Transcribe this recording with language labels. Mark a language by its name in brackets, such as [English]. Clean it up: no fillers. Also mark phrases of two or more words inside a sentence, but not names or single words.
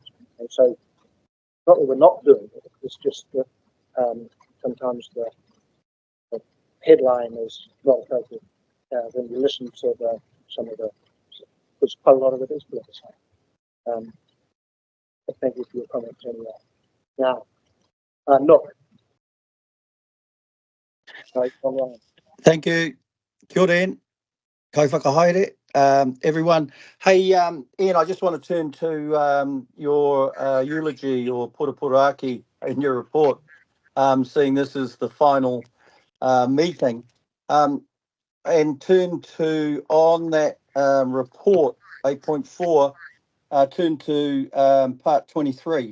[English] And so, not that we're not doing it, it's just that sometimes the headline is not appropriate. When you listen to some of the, because quite a lot of it is politicized. But thank you for your comments anyway. Now, look. Sorry, Thank you. [Māori] Kia ora, Ian. Ko whakahaere. [English] Everyone. Hey, Ian, I just want to turn to your eulogy or puraaki in your report, seeing this is the final meeting, and turn to, on that report, 8.4, turn to part 23.